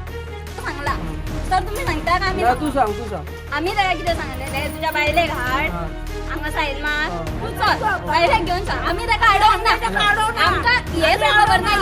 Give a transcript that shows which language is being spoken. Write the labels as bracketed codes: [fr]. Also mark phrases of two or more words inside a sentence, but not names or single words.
[kok] सांगला तर तुम्ही सांगता का? तू सांग. आम्ही त्याला किती सांगले तुझ्या बायले घाट हांगा सायड मार. तू चल बायलेक घेऊन सांग. आम्ही ताका अडवून ना. आमकां हे खबर ना.